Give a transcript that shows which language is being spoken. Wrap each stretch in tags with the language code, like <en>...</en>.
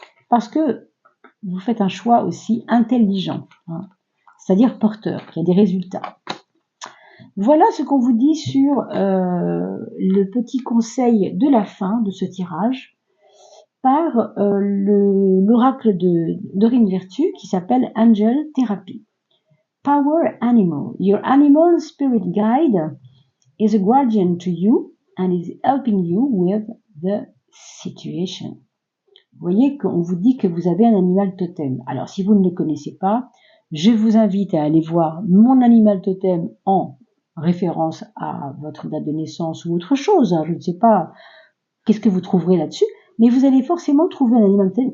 <fr>Parce que vous faites un choix aussi intelligent, hein, c'est-à-dire porteur, qui a des résultats. Voilà ce qu'on vous dit sur le petit conseil de la fin de ce tirage par l'oracle de Dorine Virtue qui s'appelle Angel Therapy.</fr> <en>Power Animal. Your animal spirit guide is a guardian to you and is helping you with the situation.</en> <fr>Vous voyez qu'on vous dit que vous avez un animal totem. Alors si vous ne le connaissez pas, je vous invite à aller voir mon animal totem en référence à votre date de naissance ou autre chose. Hein, je ne sais pas qu'est-ce que vous trouverez là-dessus. Mais vous allez forcément trouver un animal totem.</fr>